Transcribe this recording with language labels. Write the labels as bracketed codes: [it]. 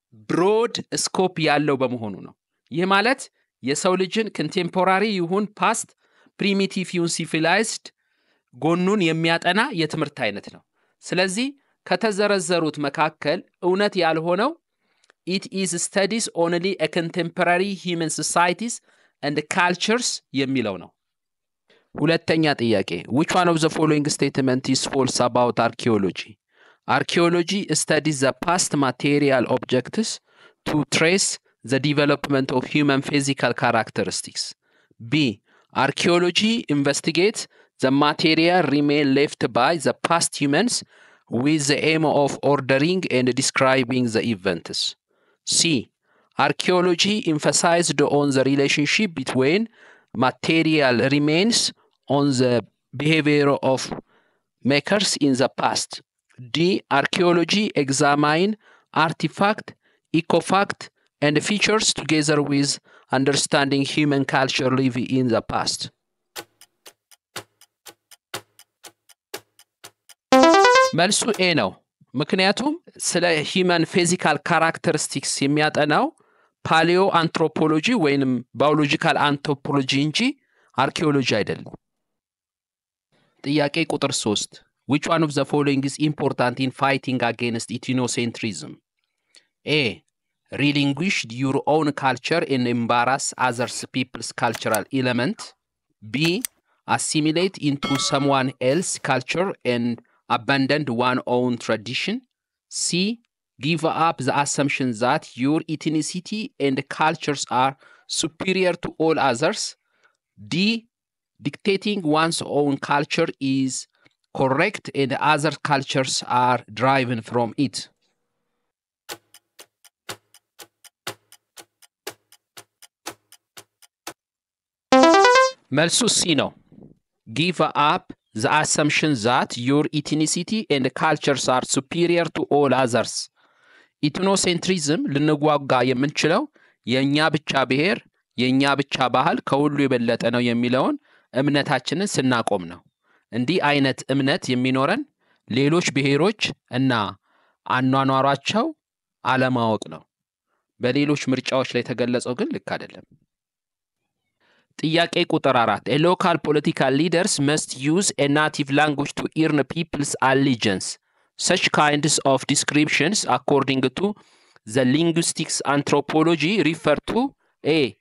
[am] ብሮድ ስኮፕ ያለው በመሆኑ ነው። ይህ ማለት የሰው ልጅን ኮንቴምፖራሪ ይሁን ፓስት ፕሪሚቲቭ ይሁን ሲቪላይዝድ ጎኑን የሚያጠና የትምህርት አይነት ነው። ስለዚህ ከተዘረዘሩት መካከል እውነት ያልሆነው [en] it is studies only a contemporary human societies and cultures [am] የሚለው ነው። ሁለተኛ ጥያቄ [en] which one of the following statement is false about archaeology? Archaeology studies the past material objects to trace the development of human physical characteristics. B. Archaeology investigates the material remain left by the past humans with the aim of ordering and describing the events. C. Archaeology emphasized on the relationship between material remains on the behavior of makers in the past. D. Archaeology examine artifact, ecofact, and features together with understanding human culture living in the past. [am] መልሱ ኤ ነው። ምክንያቱም ስለ ሂማን ፊዚካል ካራክተሪስቲክስ የሚያጠናው ፓሊዮ አንትሮፖሎጂ ወይንም ባዮሎጂካል አንትሮፖሎጂ እንጂ አርኪኦሎጂ አይደለም። ጥያቄ ቁጥር 3 [en] which one of the following is important in fighting against ethnocentrism? A. Relinquish your own culture and embrace other people's cultural element. B. Assimilate into someone else's culture and abandon one's own tradition. C. Give up the assumption that your ethnicity and cultures are superior to all others. D. Dictating one's own culture is correct and other cultures are derived from it. [am] መልሱ ሲ ነው። [en] give up the assumption that your ethnicity and cultures are superior to all others. [am] ኢትኖሴንትሪዝም ልንጓጋ የምንችለው የኛ ብቻ ብሔር የኛ ብቻ ባህል ከሁሉ የበለጠ ነው የሚለውን እምነታችንን ስናቆም ነው። እንዲህ አይነት እምነት የሚኖረን ሌሎች ብሔሮች እና አኗኗራቸው አለማወቅ ነው። በሌሎች ምርጫዎች ላይ ተገለጸው ግን ልክ አይደለም። ጥያቄ ቁጥር 4 [en] A local political leaders must use a native language to earn people's allegiance. Such kinds of descriptions, according to the linguistics anthropology, refer to A.